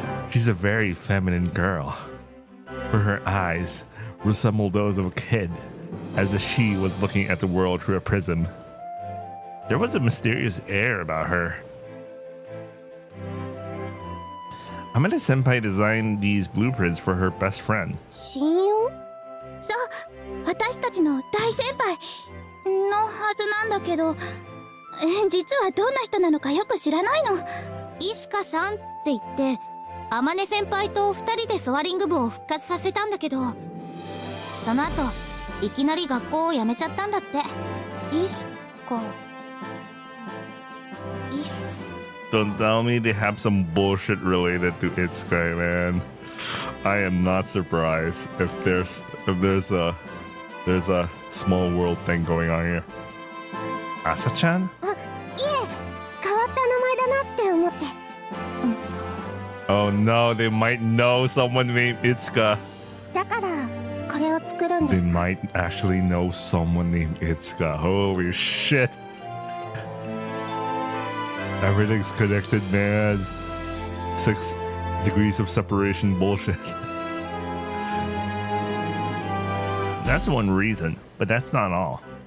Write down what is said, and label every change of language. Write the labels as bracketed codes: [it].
[en] She's a very feminine girl, for her eyes resemble those of a kid, as if she was looking at the world through a prism. There was a mysterious air about her. Amane Senpai designed these blueprints for her best friend. [ja] 親友？そう、私たちの大先輩のはずなんだけど、実はどんな人なのかよく知らないの。イスカさんって言って天音先輩と2人でソアリング部を復活させたんだけど、その後いきなり学校を辞めちゃったんだって。イスカ、 [en] Don't tell me they have some bullshit related to Itsukai, man. I am not surprised if there's a small world thing going on here. Asa-chan? [ja] あ、いえ、変わった名前だなって思って。 [en] Oh no, they might know someone named Itsuka. [ja] だからこれを作るんで [en] They [ja] す。 [en] might actually know someone named Itsuka. Holy shit. Everything's connected, man. 6 degrees of separation bullshit. That's one reason, but that's not all.